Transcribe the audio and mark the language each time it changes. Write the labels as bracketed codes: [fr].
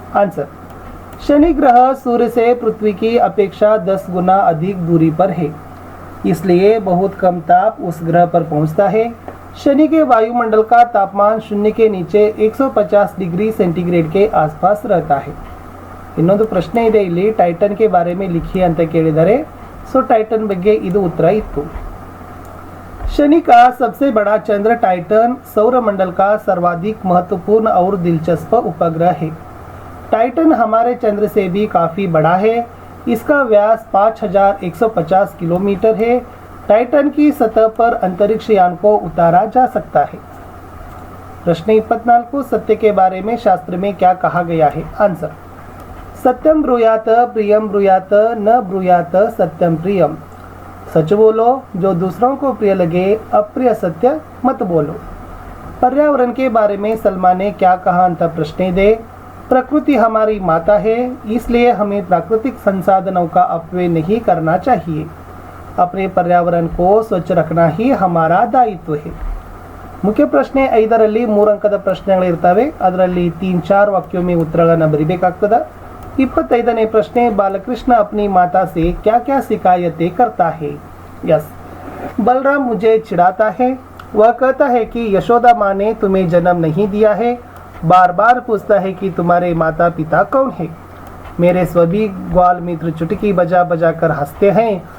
[hi] Answer, Shani ग्रह सूर्य से पृथ्वी की अपेक्षा 10 गुना अधिक दूरी पर है, इसलिए बहुत कम ताप उस ग्रह पर पहुंचता है. शनि के वायुमंडल का तापमान शून्य के नीचे 150 डिग्री सेंटीग्रेड के आसपास रहता है. [kn] ಇನ್ನೊಂದು ಪ್ರಶ್ನೆ ಇದೆ ಇಲ್ಲಿ, ಟೈಟನ್ [hi] के बारे में लिखिए [kn] ಅಂತ ಕೇಳಿದರೆ. ಸೊ ಟೈಟನ್ ಬಗ್ಗೆ ಇದು ಉತ್ತರ ಇತ್ತು. [hi] शनि का सबसे बड़ा चंद्र टाइटन सौरमंडल का सर्वाधिक महत्वपूर्ण और दिलचस्प उपग्रह है. टाइटन हमारे चंद्र से भी काफ़ी बड़ा है. इसका व्यास 5150 किलोमीटर है. टाइटन की सतह पर अंतरिक्ष यान को उतारा जा सकता है. प्रश्न 24, सत्य के बारे में शास्त्र में क्या कहा गया है? [sa] आंसर, सत्यम ब्रूयात प्रियम ब्रूयात न ब्रूयात सत्यम प्रियम. [hi] सच बोलो, जो दूसरों को प्रिय लगे, अप्रिय सत्य मत बोलो. पर्यावरण के बारे में सलमान ने क्या कहा [kn] ಅಂತ ಪ್ರಶ್ನೆ ಇದೆ. [hi] प्रकृति हमारी माता है, इसलिए हमें प्राकृतिक संसाधनों का अपव्यय नहीं करना चाहिए. अपने पर्यावरण को स्वच्छ रखना ही हमारा दायित्व है. [kn] ಮುಖ್ಯ ಪ್ರಶ್ನೆ 5ರಲ್ಲಿ 3 ಅಂಕದ ಪ್ರಶ್ನೆಗಳಿರ್ತವೆ. ಅದರಲ್ಲಿ 3-4 ವಾಕ್ಯೋं में ಉತ್ತರಗಳನ್ನು ಬರಿಬೇಕಾಗ್ತದೆ. 25ನೇ ಪ್ರಶ್ನೆ, [hi] बालकृष्ण अपनी माता से क्या क्या शिकायतें करता है? यस, बलराम मुझे चिढ़ाता है। वह कहता है कि यशोदा माँ ने तुम्हें जन्म नहीं दिया है। बार बार पूछता है कि तुम्हारे माता पिता कौन है। मेरे सभी ग्वाल मित्र चुटकी बजा बजा कर हंसते हैं।